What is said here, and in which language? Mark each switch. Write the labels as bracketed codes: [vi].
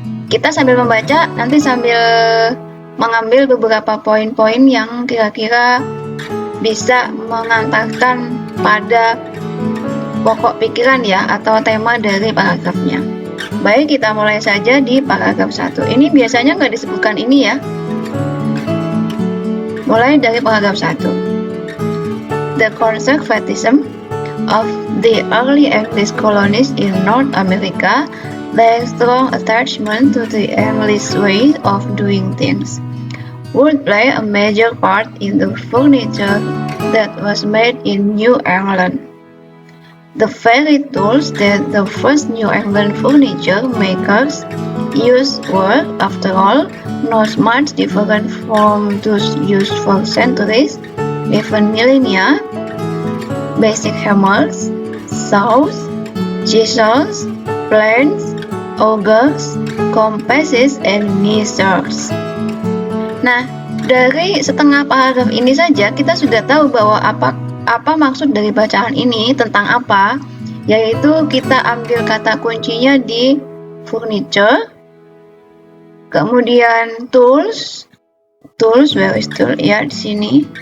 [id] Kita sambil membaca, nanti sambil mengambil beberapa poin-poin yang kira-kira bisa mengantarkan pada pokok pikiran ya, atau tema dari paragrafnya. Baik, kita mulai saja di paragraf 1. Ini biasanya nggak disebutkan ini ya. Mulai dari paragraf 1. [en] The conservatism of the early English colonies in North America, their strong attachment to the English way of doing things, would play a major part in the furniture that was made in New England. The very tools that the first New England furniture makers used were, after all, not much different from those used for centuries, even millennia. Basic hammers, saws, chisels, planes, augers, compasses, and measures. [id] Nah, dari setengah paragraf ini saja kita sudah tahu bahwa apa maksud dari bacaan ini, tentang apa, yaitu kita ambil kata kuncinya di furniture, kemudian tools, [en] where is tool [id] ya di sini.